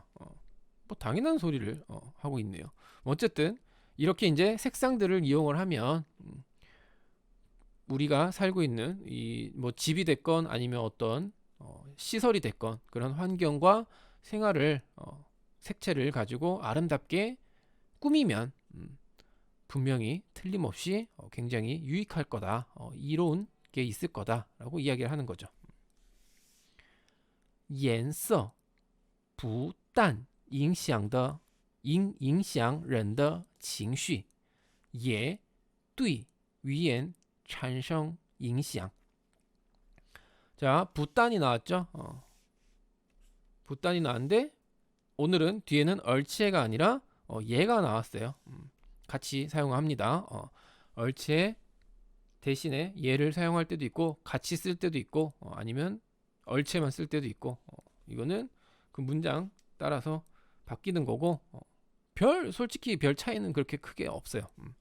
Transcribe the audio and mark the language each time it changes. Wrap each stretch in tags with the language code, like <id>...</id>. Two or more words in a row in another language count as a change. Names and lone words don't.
<ko>뭐 당연한 소리를 하고 있네요. 어쨌든 이렇게 이제 색상들을 이용을 하면 우리가 살고 있는 이 뭐 집이 됐건 아니면 어떤 시설이 됐건 그런 환경과 생활을 색채를 가지고 아름답게 꾸미면 분명히 틀림없이 굉장히 유익할 거다, 이로운 게 있을 거다라고 이야기를 하는 거죠.</ko> <zh>颜色不但影响人的情绪，也对语言产生影响。</zh> <ko>자, 부단이 나왔죠. 부단이 나왔는데 오늘은 뒤에는 얼치해가 아니라 예가 나왔어요. 같이 사용합니다. 얼치해 대신에 예를 사용할 때도 있고 같이 쓸 때도 있고 아니면 얼체만 쓸 때도 있고 이거는 그 문장 따라서 바뀌는 거고 솔직히 별 차이는 그렇게 크게 없어요.</ko>